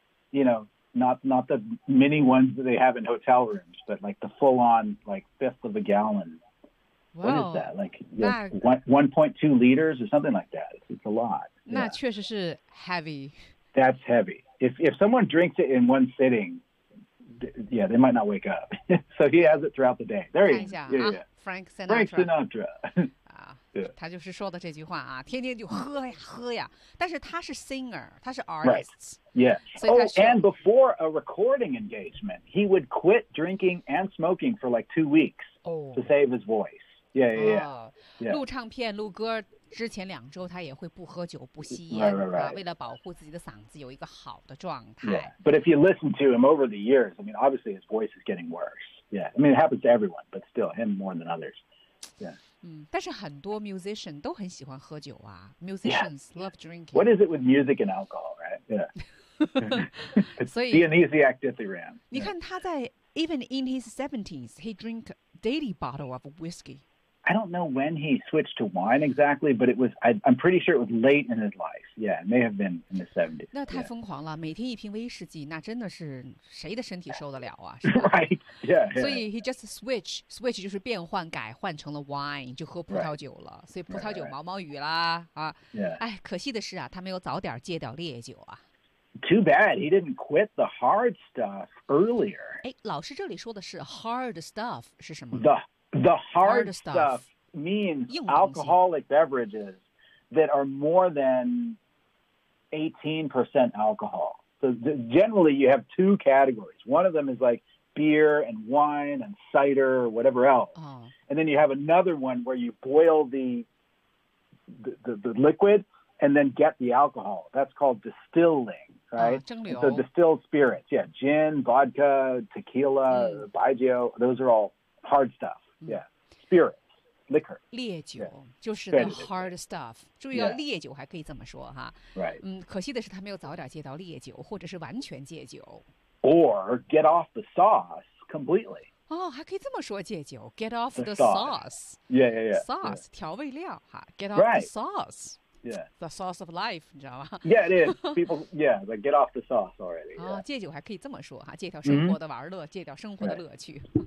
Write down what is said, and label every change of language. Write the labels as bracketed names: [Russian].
[English] You know, not the mini ones that they have in hotel rooms, but like the full on like fifth of a gallon. Wow, what is that? Like, you know, 1.2 liters or something like that. It's a lot. [Chinese] 那确实是 heavy. [English] That's heavy. If someone drinks it in one sitting, they might not wake up. So he has it throughout the day. There he is. Frank Sinatra. Frank Sinatra. [Chinese] 他就是说的这句话啊，天天就喝呀喝呀。但是他是 singer， 他是 artist。 [English] Yes. Oh, and before a recording engagement, he would quit drinking and smoking for like 2 weeks to save his voice. Yeah. [Chinese] 录唱片录歌之前两周他也会不喝酒不吸烟、 [English] right. [Chinese] 为了保护自己的嗓子有一个好的状态、 [English] But if you listen to him over the years, I mean, obviously his voice is getting worse. Yeah, I mean, it happens to everyone, but still him more than others. Yeah. [Chinese] 但是很多 musician 都很喜欢喝酒啊 [English] Musicians love drinking. What is it with music and alcohol, right? Yeah. [Chinese] 所以 [English] Dionysiac dithyram. [Chinese] 你看他在 [English] even in his 70s, he drink daily bottle of whiskey. I don't know when he switched to wine exactly, but it was, I'm pretty sure it was late in his life. Yeah, it may have been in the 70s. [Chinese] 那太疯狂了，每天一瓶威士忌，那真的是谁的身体受得了啊？ [English] Right, yeah. [Chinese] 所以 [English] he just switch [Chinese] 就是变换改换成了 wine, 就喝葡萄酒了。 [English] Right. [Chinese] 所以葡萄酒毛毛雨啦、哎，可惜的是啊，他没有早点戒掉烈酒啊。 [English] Too bad he didn't quit the hard stuff earlier. [Chinese] 哎，老师这里说的是 hard stuff 是什么？ [English] The hard stuff means alcoholic beverages that are more than 18% alcohol. So generally, you have two categories. One of them is like beer and wine and cider or whatever else. Oh. And then you have another one where you boil the liquid and then get the alcohol. That's called distilling, right? So distilled spirits. Yeah, gin, vodka, tequila, baijiu, those are all hard stuff. Spirits, liquor. [Chinese] 烈酒就是 the hard stuff. 注意到烈酒还可以这么说哈。 [English] Right. [Chinese] 可惜的是他没有早点戒到烈酒，或者是完全戒酒。 [English] Or get off the sauce completely. [Chinese] 哦，还可以这么说戒酒 [English] get off the sauce. Yeah. Sauce [Chinese] 调味料哈 [English] get off the sauce. the sauce of life, [Chinese] 你知道吗? [English] Yeah, it is. People, yeah, like get off the sauce already. Yeah. [Chinese] 哦,戒酒还可以这么说,戒掉生活的玩乐,戒掉生活的乐趣。